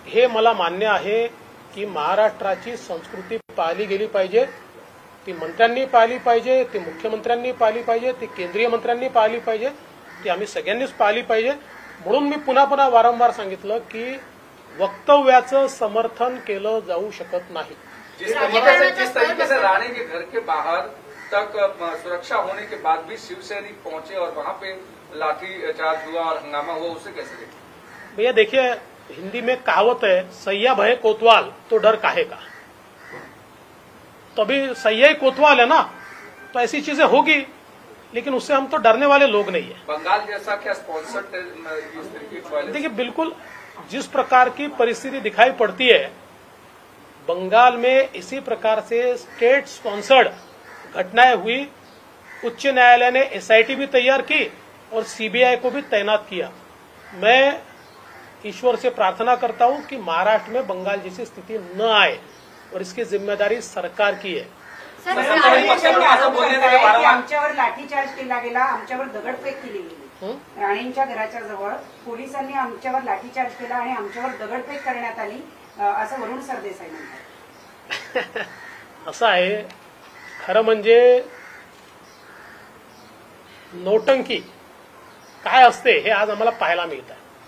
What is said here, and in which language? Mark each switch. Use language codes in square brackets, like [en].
[mr] हे मला मान्य आहे की महाराष्ट्राची संस्कृती पाळली गेली पाहिजे. ती मंत्र्यांनी पाळली पाहिजे, ती मुख्यमंत्र्यांनी पाळली पाहिजे, ती केंद्रीय मंत्र्यांनी पाळली पाहिजे, ती आम्ही सगळ्यांनीच पाळली पाहिजे. म्हणून मी पुन्हा पुन्हा वारंवार सांगितलं की वक्तव्याचं समर्थन केलं जाऊ शकत नाही. [hi] जिस तरीके से राणे के घर के बाहर तक सुरक्षा होने के बाद भी शिवसैनिक पहुंचे और वहां पे लाठी चार्ज हुआ और हंगामा हुआ, उसे कैसे देखें? भैया देखिए, हिंदी में कहावत है, सैया भय कोतवाल तो डर काहे का. तो अभी सैया ही कोतवाल है ना, तो ऐसी चीजें होगी, लेकिन उससे हम तो डरने वाले लोग नहीं है. बंगाल जैसा क्या स्पॉन्सर्ड इस तरीके की? देखिए, बिल्कुल जिस प्रकार की परिस्थिति दिखाई पड़ती है बंगाल में, इसी प्रकार से स्टेट स्पॉन्सर्ड घटनाएं हुई. उच्च न्यायालय ने एसआईटी भी तैयार की और सीबीआई को भी तैनात किया. मैं ईश्वर से प्रार्थना करता हूं कि महाराष्ट्र में बंगाल जैसी स्थिति न आए और इसकी जिम्मेदारी सरकार की है. [mr] आमच्यावर लाठीचार्ज केला गेला, आमच्यावर दगडफेक केली गेली. राणेंच्या घराच्या जवळ पोलिसांनी आमच्यावर लाठीचार्ज केला आणि आमच्यावर दगडफेक करण्यात आली, असं वरुण सरदेसाई म्हणतात. असं आहे, खरं म्हणजे नोटंकी काय असते हे आज आम्हाला पाहायला मिळत आहे.